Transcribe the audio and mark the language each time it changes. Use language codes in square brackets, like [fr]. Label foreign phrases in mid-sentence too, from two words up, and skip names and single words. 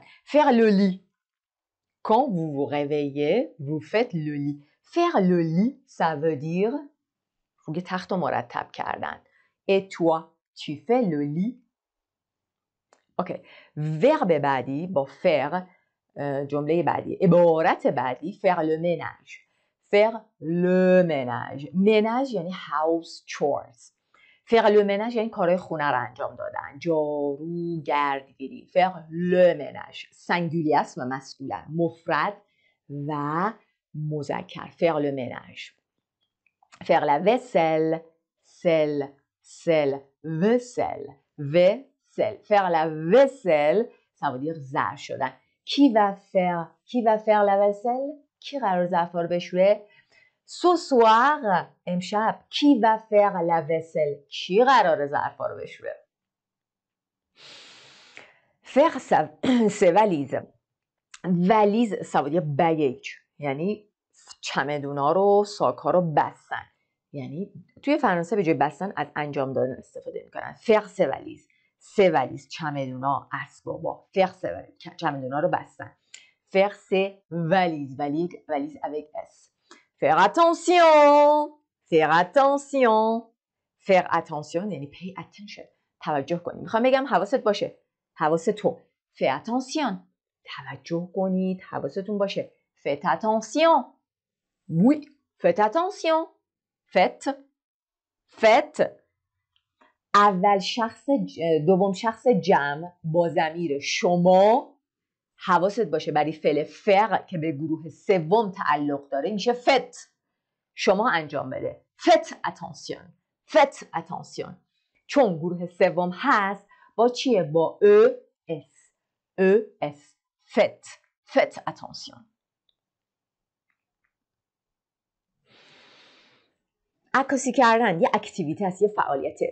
[fr] Faire le lit. Quand vous vous réveillez, vous faites le lit. Faire le lit, ça veut dire [fa] روی تخت رو مرتب کردن. [fr] Et toi, tu fais le lit. [fa] اوکی. ورب بعدی با faire جمله بعدی، عبارت بعدی [fr] faire le ménage. Faire le ménage. ménage یعنی [en] house chores. [fr] faire le ménage [fa] یعنی کارهای خونه رو انجام دادن. جارو، گردگیری. [fr] faire le ménage. [fa] سنگولی است و مسکولن. مفرد و مذکر. [fr] faire le ménage. faire la vaisselle, sel, sel, vaisselle, vaisselle. Faire la vaisselle, ça veut dire [fa] ظرف شدن. [fr] qui va faire la vaisselle؟ [fa] کی قرار ظرفا رو بشوره؟ [fr] ce soir، امشب qui va faire la vaisselle؟ [fa] کی قرار ظرفا رو بشوره؟ [fr] faire ses valises. valize ça veut dire baggage، [fa] یعنی چمدونا رو، ساک‌ها رو بستن. یعنی توی فرانسه به جای بستن از انجام دادن استفاده میکنن. [fr] faire ses valises. ses valises [fa] چمدونا، اسبابا. [fr] faire ses valises [fa] چمدونا رو بستن. [fr] faire ses valises. valise avec S. faire attention. faire attention. faire attention یعنی [en] pay attention. [fa] توجه کنی. میخوام بگم حواست باشه. حواست تو. [fr] fais attention. [fa] توجه کنید، حواستون باشه. [fr] faites attention. oui, faites attention. faites. [fa] اول شخص دوم شخص جمع با ضمیر شما، حواست باشه برای فعل فر که به گروه سوم تعلق داره میشه faites. شما انجام بده. [fr] faites attention. faites attention. [fa] چون گروه سوم هست با چیه؟ با اس. [fr] faites attention. [fa] عکاسی کردن یه اکتیویته هست، یه فعالیته.